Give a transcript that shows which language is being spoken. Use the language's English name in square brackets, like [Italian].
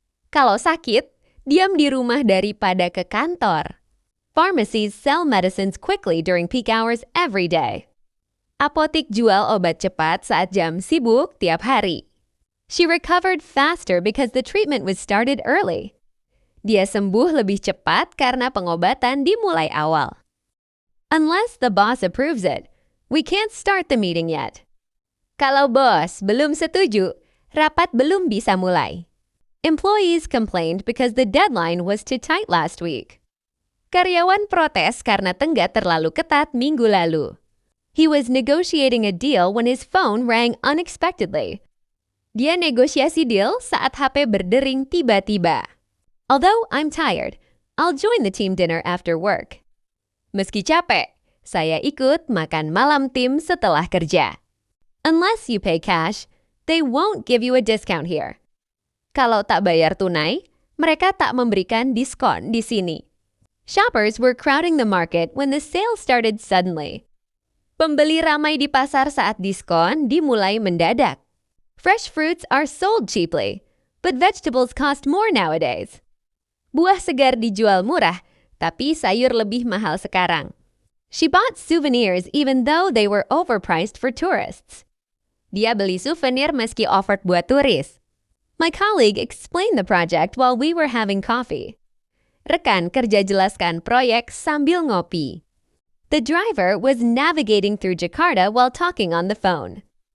[Indonesian] Kalau sakit, diam di rumah daripada ke kantor. [English] Pharmacies sell medicines quickly during peak hours every day. [Indonesian] Apotik jual obat cepat saat jam sibuk tiap hari. [English] She recovered faster because the treatment was started early. [Indonesian] Dia sembuh lebih cepat karena pengobatan dimulai awal. [English] Unless the boss approves it, we can't start the meeting yet. [Indonesian] Kalau bos belum setuju, rapat belum bisa mulai. [English] Employees complained because the deadline was too tight last week. [Indonesian] Karyawan protes karena tenggat terlalu ketat minggu lalu. [English] He was negotiating a deal when his phone rang unexpectedly. [Indonesian] Dia negosiasi deal saat HP berdering tiba-tiba. [English] Although I'm tired, I'll join the team dinner after work. [Indonesian] Meski capek, saya ikut makan malam tim setelah kerja. [English] Unless you pay cash, they won't give you a discount here. [Indonesian] Kalau tak bayar tunai, mereka tak memberikan diskon di sini. [English] Shoppers were crowding the market when the sale started suddenly. [Indonesian] Pembeli ramai di pasar saat diskon dimulai mendadak. [English] Fresh fruits are sold cheaply, but vegetables cost more nowadays. [Indonesian] Buah segar dijual murah, tapi sayur lebih mahal sekarang. [English] She bought souvenirs even though they were overpriced for tourists. [Indonesian] Dia beli souvenir meski offered buat turis. [English] My colleague explained the project while we were having coffee. [Indonesian] Rekan kerja jelaskan proyek sambil ngopi. [English] The driver was navigating through Jakarta while talking on the phone.